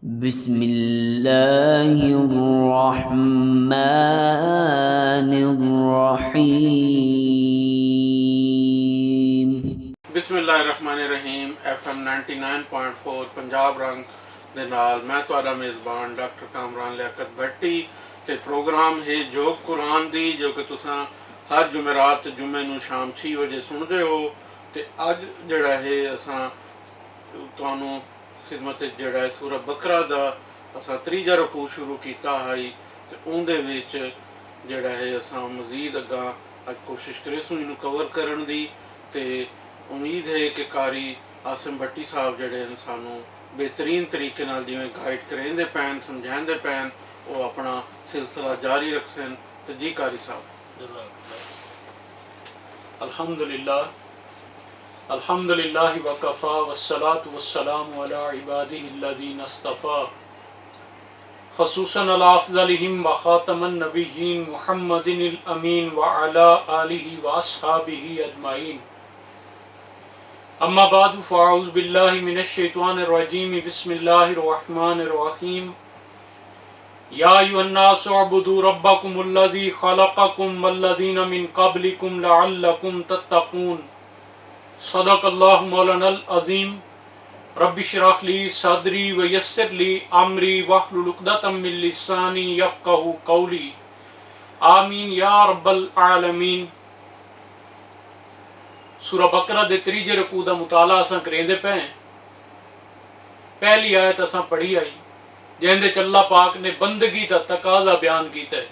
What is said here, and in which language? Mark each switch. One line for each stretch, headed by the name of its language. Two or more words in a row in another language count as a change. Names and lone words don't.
Arabic: بسم اللہ الرحمن الرحیم۔ بسم اللہ الرحمن الرحیم۔
Saraiki: FM 99.4 پنجاب رنگ دے نال میں تہاڈا میزبان ڈاکٹر کامران لیاقت بھٹی تے پروگرام ہے جوگ قرآن دی جو کہ تساں ہر جمعرات جمعے نو شام 6 بجے سندے ہو تے اج جڑا ہے اساں تانوں خدمت جڑا ہے سورہ بقرہ دا اساں تریجا رکوع شروع کیتا ہے تے اون دے وچ جڑا ہے اساں مزید اگاں اج کوشش کریسوں اینو کور کرن دی تے امید ہے کہ قاری عاصم بھٹی صاحب جڑے ہیں سانوں بہترین طریقے نال جویں گائیڈ کریں دے پین سمجھائیں دے پین وہ اپنا سلسلہ جاری رکھسن تو جی قاری صاحب۔
Arabic: الحمدللہ وکفا والصلاة والسلام علی عباده الذین اصطفیٰ خصوصاً علی افضلہم وخاتم النبیین محمد الامین وعلی آلہ واصحابہ اجمعین۔ اما بعد فاعوذ باللہ من الشیطان الرجیم بسم اللہ الرحمن الرحیم۔ یا ایھا الناس اعبدوا ربکم الذی خلقکم والذین من قبلکم لعلکم تتقون۔ صدق اللہ مولانا العظیم۔ رب اشرح لی صدری ویسر لی امری واحلل عقدۃ من لسانی یفقہوا قولی، آمین یا رب العالمین۔
Saraiki: سورہ بقرہ دے تریجے رکوع دا مطالعہ اساں کریندے پے ہیں۔ پہلی آیت اساں پڑھی آئی جہندے وچ اللہ پاک نے بندگی دا تقاضا بیان کیتا ہے۔